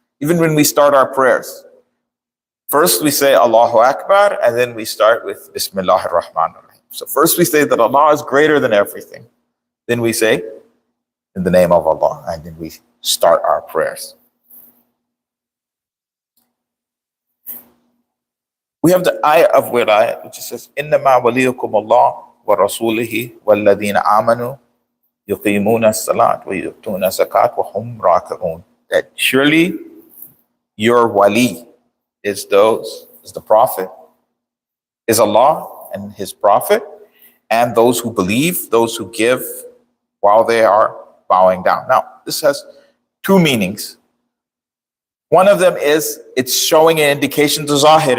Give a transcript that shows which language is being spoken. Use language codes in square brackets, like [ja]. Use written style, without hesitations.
[en] Even when we start our prayers, first we say Allahu Akbar, and then we start with Bismillahir Rahmanir Rahim. So first we say that Allah is greater than everything. Then we say, in the name of Allah, and then we start our prayers. We have the ayah of wilayah, which says, [ar] إِنَّمَا وَلِيُّكُمُ اللَّهُ وَرَسُولِهِ وَالَّذِينَ آمَنُوا يُقِيمُونَ الصَّلَاةَ وَيُؤْتُونَ الزَّكَاةَ وَهُمْ رَاكِعُونَ. [en] That surely your wali is the Prophet, is Allah and His Prophet, and those who believe, those who give while they are bowing down. Now, this has two meanings. One of them is it's showing an indication to Zahir.